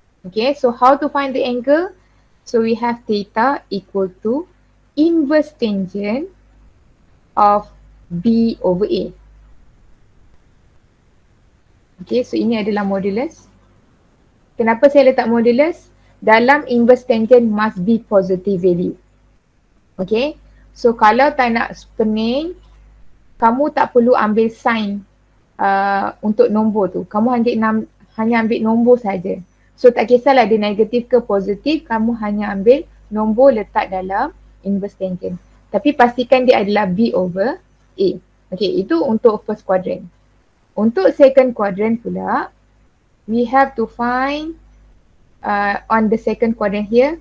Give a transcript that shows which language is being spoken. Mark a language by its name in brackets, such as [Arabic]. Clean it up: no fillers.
[English] Okay, so how to find the angle? So we have theta equal to inverse tangent of B over A. [Malay] Okay, so ini adalah modulus. Kenapa saya letak modulus? Dalam inverse tangent must be positive value. Okay, So kalau tak nak pening, kamu tak perlu ambil sign untuk nombor tu. Kamu hanya ambil nombor saja. So tak kisahlah dia negatif ke positif, kamu hanya ambil nombor letak dalam inverse tangent. Tapi pastikan dia adalah B over A. Okay, itu untuk first quadrant. [English] Untuk second quadrant pula, we have to find on the second quadrant here.